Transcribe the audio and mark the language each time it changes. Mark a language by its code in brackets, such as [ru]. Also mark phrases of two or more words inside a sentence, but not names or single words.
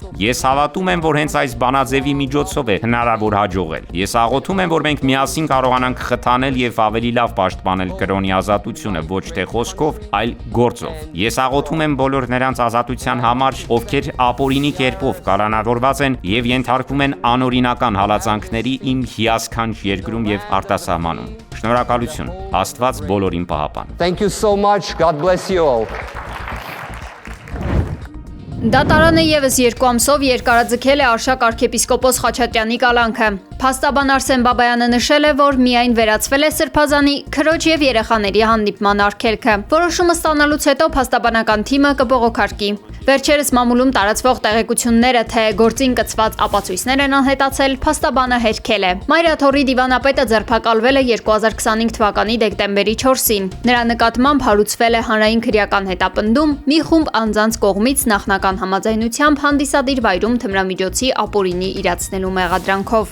[hy] Ես հավատում եմ, որ հենց այս բանաձևի միջոցով է հնարավոր հաջողել։ Ես աղոթում եմ, որ մենք միասին կարողանանք խթանել եւ ավելի լավ պաշտպանել կրոնի ազատությունը ոչ թե խոսքով, այլ գործով։ Ես աղոթում եմ բոլոր նրանց ազատության համար, ովքեր ապօրինի կերպով կալանավորված են եւ ենթարկվում են անօրինական հալածանքների իմ հիասքանչ երկրում եւ արտասահմանում։ Շնորհակալություն։ Աստված բոլորին պահապան։ [en] Thank you so much. God bless you all. [hy] Դատարանը եւս 2 ամսով երկարաձգել է Արշակ arczepiskopos Խաչատրյանի կալանքը։ Փաստաբան Արսեն Բաբայանը նշել է, որ միայն վերացվել է սրբազանի քրոջ եւ երեխաների հանդիպման արգելքը։ Որոշումը ստանալուց հետո փաստաբանական թիմը կբողոքարկի։ Վերջերս մամուլում տարածվող տեղեկությունները, թե գործին կցված ապացույցներ են անհետացել, փաստաբանը հերքել է։ Մայրաթորի դիվանապետը ձերբակալվել է 2025 թվականի դեկտեմբերի 4-ին։ Նրա նկատմամբ հարուցվել է հանրային քրեական հետապնդում մի խումբ անձանց կողմից նախնական համաձայնությամբ հանդիսադիր վայրում թմրամիջոցի ապօրինի իրացնելու մեղադրանքով։